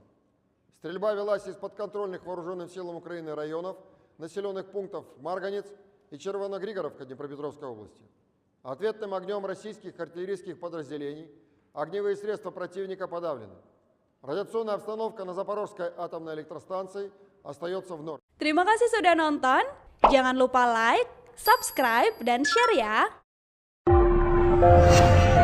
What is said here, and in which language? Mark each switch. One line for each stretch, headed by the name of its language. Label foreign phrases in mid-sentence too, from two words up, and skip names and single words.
Russian: Стрельба велась из подконтрольных Вооруженным силам Украины районов, населенных пунктов Марганец и Червоногригоровка Днепропетровской области. Ответным огнем российских артиллерийских подразделений огневые средства противника подавлены. Радиационная обстановка на Запорожской атомной электростанции остается в норме.
Indonesian: Terima kasih sudah nonton. Jangan lupa like, subscribe, dan share ya.